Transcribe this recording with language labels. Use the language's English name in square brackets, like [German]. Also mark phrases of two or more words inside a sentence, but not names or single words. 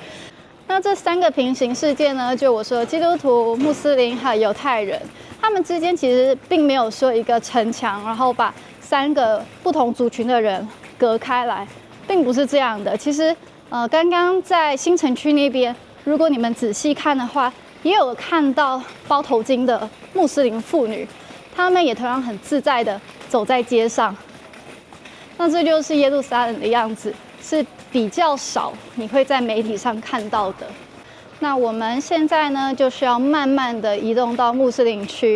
[Chinese] 那這3個平行世界呢，就我說基督徒、穆斯林還有猶太人，他們之間其實並沒有說一個城牆，然後把3個不同族群的人隔開來，並不是這樣的。其實，剛剛在新城區那邊，如果你們仔細看的話，也有看到包頭巾的穆斯林婦女，她們也同樣很自在的走在街上。那這就是耶路撒冷的樣子，是比較少你會在媒體上看到的。那我們現在呢，就是要慢慢的移動到穆斯林區。